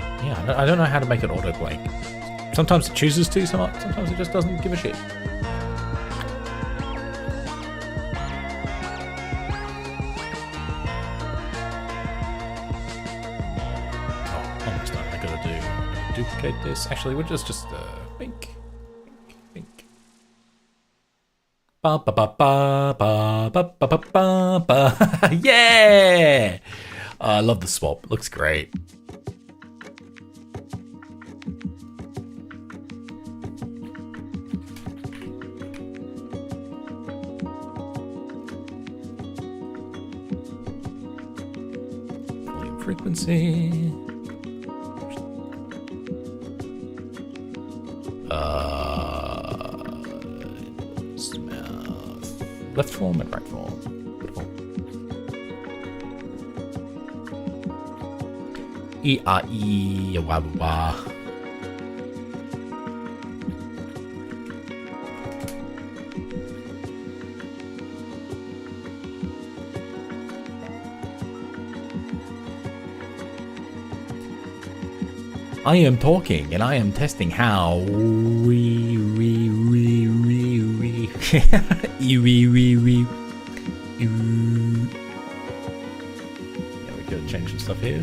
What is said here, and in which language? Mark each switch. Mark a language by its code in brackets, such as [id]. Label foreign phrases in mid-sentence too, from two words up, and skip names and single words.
[en] Yeah, I don't know how to make it auto blank. Sometimes it chooses to, sometimes it just doesn't give a shit. Oh, almost done. I gotta duplicate this. Actually, we'll just bink. Ba ba ba ba ba ba ba ba ba. Yeah! I love the swap. It looks great. Volume frequency. Left form and right form. Good form. E-A-E, wa-wa-wa. I am talking and I am testing how we Yeah, we gotta change some stuff here.